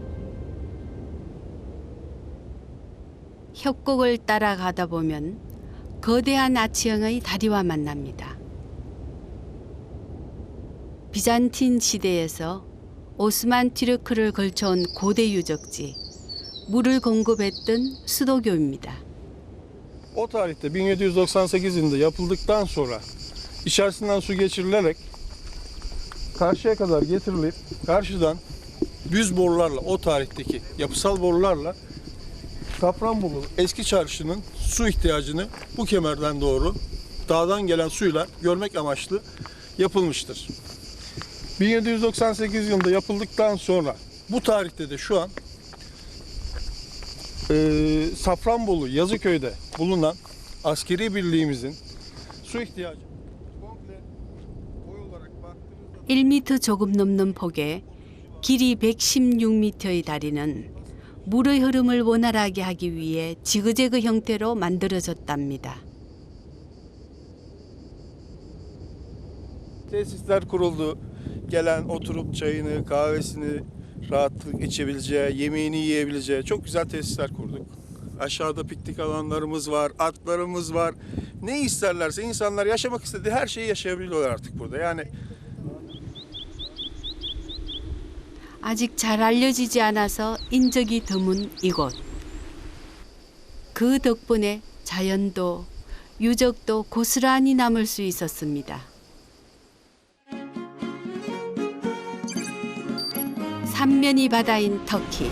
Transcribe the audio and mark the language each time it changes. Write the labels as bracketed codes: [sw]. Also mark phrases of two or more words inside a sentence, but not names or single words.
[ko] 협곡을 따라가다 보면 거대한 아치형의 다리와 만납니다. 비잔틴 시대에서 오스만 튀르크를 걸쳐온 고대 유적지, 물을 공급했던 수도교입니다. [tr] O tarihte 1798 yılında yapıldıktan sonra içerisinden su geçirilerek karşıya kadar getirilip karşıdan düz borularla o tarihteki yapısal borularla Safranbolu eski çarşının su ihtiyacını bu kemerden doğru dağdan gelen suyla görmek amaçlı yapılmıştır. 1798 yılında yapıldıktan sonra bu tarihte de şu an Safranbolu Yazıköy'de bulunan askeri birliğimizin su ihtiyacı komple boy olarak baktığımızda [ko] 1m 조금 넘는 폭에 길이 116m의 다리는 물의 흐름을 원활하게 하기 위해 지그재그 형태로 만들어졌답니다. [tr] tesisler kuruldu. Gelen oturup çayını, kahvesini rahatlık içebileceği, yemeğini yiyebileceği çok güzel tesisler kurduk. Aşağıda piknik alanlarımız var, atlarımız var. Ne isterlerse insanlar yaşamak istediği her şeyi yaşayabiliyorlar artık burada. Yani [ko] 아직 잘 알려지지 않아서 인적이 드문 이곳. 그 덕분에 자연도 유적도 고스란히 남을 수 있었습니다. 삼면이 바다인 터키.